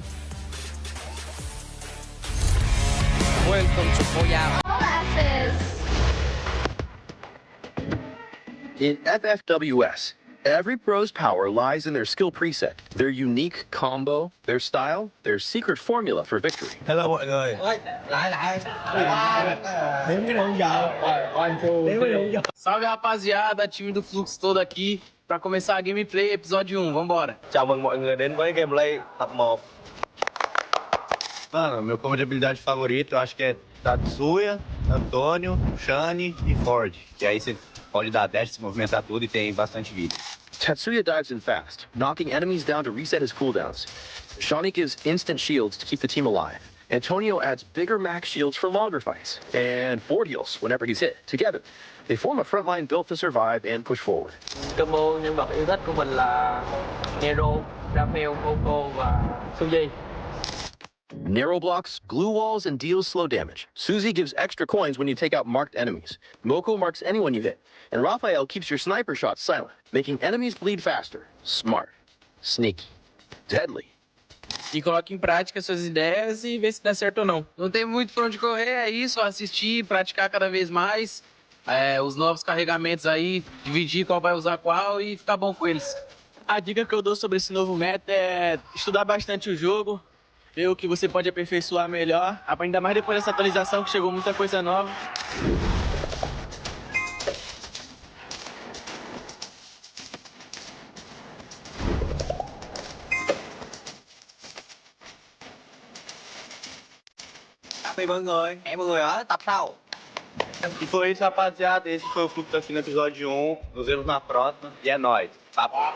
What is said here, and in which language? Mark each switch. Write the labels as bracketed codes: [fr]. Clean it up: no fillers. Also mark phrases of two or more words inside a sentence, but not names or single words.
[en] Welcome to Boya. In FFWS, every pro's power lies in their skill preset, their unique combo, their style, their secret formula for victory. Hello [vi] mọi người. [pt] Salve rapaziada, time do Fluxo todo aqui pra começar a gameplay episódio 1, vambora. [vi] Chào mừng mọi người đến với gameplay tập 1. [pt] Mano, meu combo de habilidade favorito eu acho que é Tatsuya, Antônio, Shane e Ford. E aí você pode dar dash, se movimentar tudo e tem bastante vida. [en] Tatsuya dives in fast, knocking enemies down to reset his cooldowns. Shawnee gives instant shields to keep the team alive. Antonio adds bigger max shields for longer fights. And Ford heals whenever he's hit. Together, they form a front line built to survive and push forward. [vi] Combo nhân vật yêu thích của mình là Nero, Raphael, Coco và Suzy. [en] Narrow blocks, glue walls, and deals slow damage. Suzy gives extra coins when you take out marked enemies. Moko marks anyone you hit. And Raphael keeps your sniper shots silent, making enemies bleed faster. Smart. Sneaky. Deadly. [pt] E coloque em prática suas ideias e vê se dá certo ou não. Não tem muito pra onde correr, é isso, assistir, praticar cada vez mais. Os novos carregamentos aí, dividir qual vai usar qual e ficar bom com eles. A dica que eu dou sobre esse novo meta é estudar bastante o jogo, ver o que você pode aperfeiçoar melhor, ainda mais depois dessa atualização que chegou muita coisa nova. Oi, [vi] mọi người ở tập sau. [pt] E foi isso, rapaziada. Esse foi o Fluxo aqui no episódio 1. Nos vemos na próxima. E é nóis. Papo.